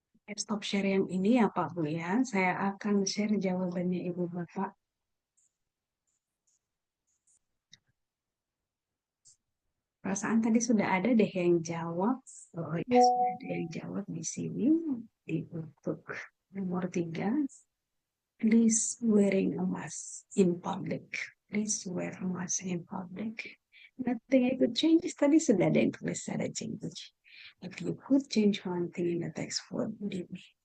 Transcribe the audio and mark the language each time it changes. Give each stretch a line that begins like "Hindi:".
Indonesian: Stop share yang ini ya Pak Bu ya. Saya akan share jawabannya Ibu Bapak. Perasaan tadi sudah ada deh yang jawab. Oh ya, sudah ada yang jawab di sini. Untuk nomor 3.
English: Please wearing a mask in public. Please wear a mask in public. Nothing I could change.
Indonesian: Tadi sudah ada yang tulis ada change.
English: If you could change one thing in the text, what would it be?